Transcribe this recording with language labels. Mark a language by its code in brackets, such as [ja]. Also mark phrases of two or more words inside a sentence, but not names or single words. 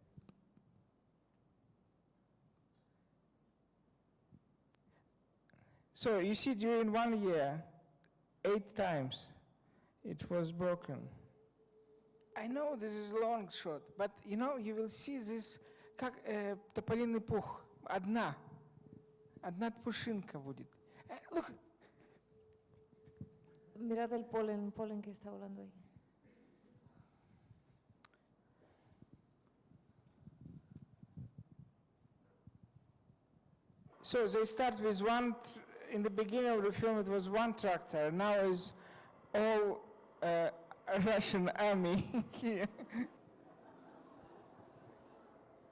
[en] So you see, during 1 year, 8 times it was broken. I know this is a long shot, but you know, you will see this, [ru] как тополиный пух, одна пушинка будет. [en] Look. [es] Mirad el polen que está volando ahí. [en] So they start with one, in the beginning of the film it was one tractor, now is all Russian army here.